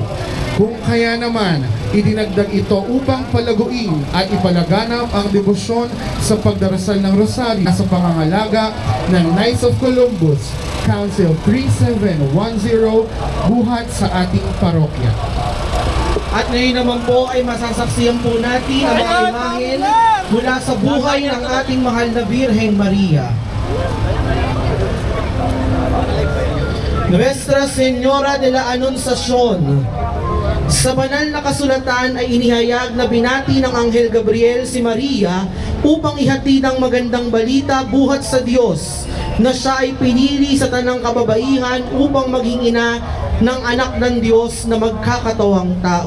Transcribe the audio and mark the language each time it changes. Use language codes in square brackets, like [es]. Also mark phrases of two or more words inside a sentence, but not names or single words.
[tl] Kung kaya naman, idinagdag ito upang palaguin at ipalaganap ang debosyon sa pagdarasal ng Rosaryo sa pangangalaga ng Knights of Columbus, Council 3710, buhat sa ating parokya. At ngayon naman po ay masasaksiyan po natin ang mga imahen mula sa buhay ng ating mahal na Birheng Maria. Nuestra Señora de la Anunciación. Sa banal na kasulatan ay inihayag na binati ng Anghel Gabriel si Maria upang ihatid ang magandang balita buhat sa Diyos na siya ay pinili sa tanang kababaihan upang maging ina ng anak ng Diyos na magkakatawang tao.